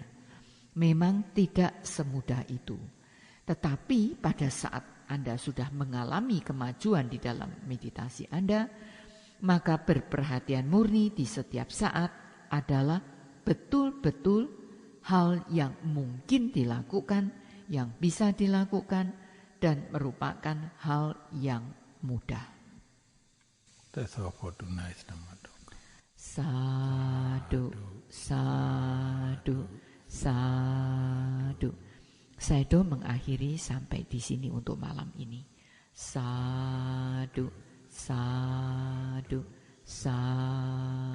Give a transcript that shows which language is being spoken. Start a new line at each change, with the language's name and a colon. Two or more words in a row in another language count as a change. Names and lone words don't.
Indonesian: Memang tidak semudah itu. Tetapi pada saat Anda sudah mengalami kemajuan di dalam meditasi Anda, maka berperhatian murni di setiap saat adalah betul-betul hal yang mungkin dilakukan, yang bisa dilakukan, dan merupakan hal yang mudah.
Pali: Sadu, sadu, sadu.
Indonesian: Sayadaw mengakhiri sampai di sini untuk malam ini.
Pali: Sadu, sadu, sadu.